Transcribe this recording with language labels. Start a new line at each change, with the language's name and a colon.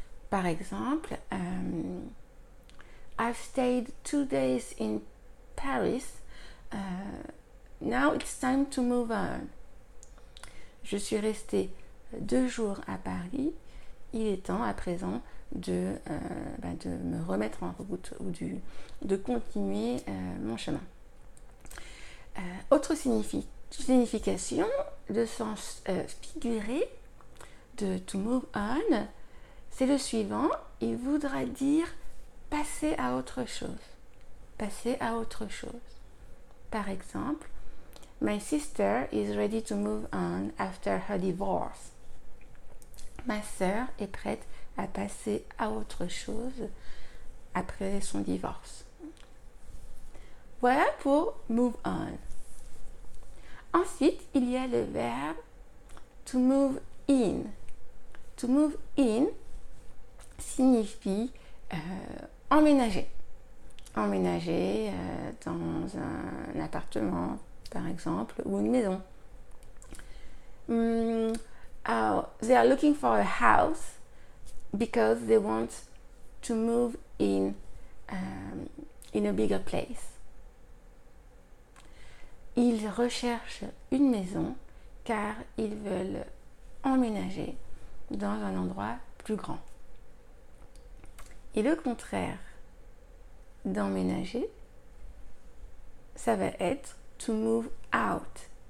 French: Par exemple,
English: I've stayed 2 days in Paris. Now it's time to move on.
French: Je suis restée 2 jours à Paris. Il est temps à présent de me remettre en route ou de continuer mon chemin. Autre signification, le sens figuré de to move on, c'est le suivant. Il voudra dire passer à autre chose. Passer à autre chose. Par exemple,
English: My sister is ready to move on after her divorce.
French: Ma sœur est prête à passer à autre chose après son divorce. Voilà pour move on. Ensuite, il y a le verbe to move in. To move in signifie emménager. Emménager dans un appartement, par exemple, ou une maison.
English: They are looking for a house because they want to move in a bigger place.
French: Ils recherchent une maison car ils veulent emménager dans un endroit plus grand. Et le contraire d'emménager, ça va être to move out.